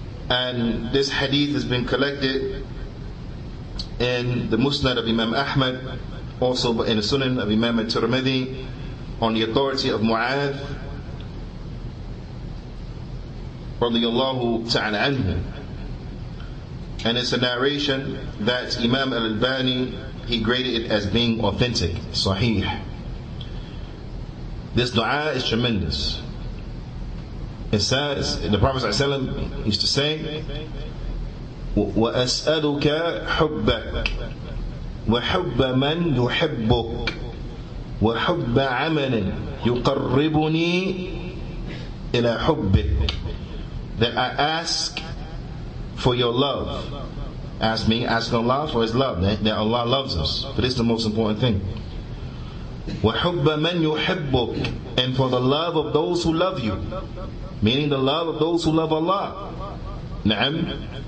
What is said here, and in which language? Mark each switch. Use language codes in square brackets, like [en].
[en] And this hadith has been collected in the Musnad of Imam Ahmad, also in the Sunan of Imam al-Tirmidhi, on the authority of Mu'adh radiyallahu ta'ala anhu. And it's a narration that Imam al-Albani, he graded it as being authentic, sahih. This dua is tremendous. It says, the Prophet ﷺ used to say, [ar] وَأَسْأَلُكَ حُبَّكَ وَحُبَّ مَنْ يُحِبُّكَ وَحُبَّ عَمَلٍ يُقَرِّبُنِي إِلَى حُبِّكَ. [en] That I ask for your love. Ask Allah for His love, that Allah loves us. But this is the most important thing. [ar] وَحُبَّ مَنْ يُحِبُّكَ, [en] and for the love of those who love you, meaning the love of those who love Allah. Na'am.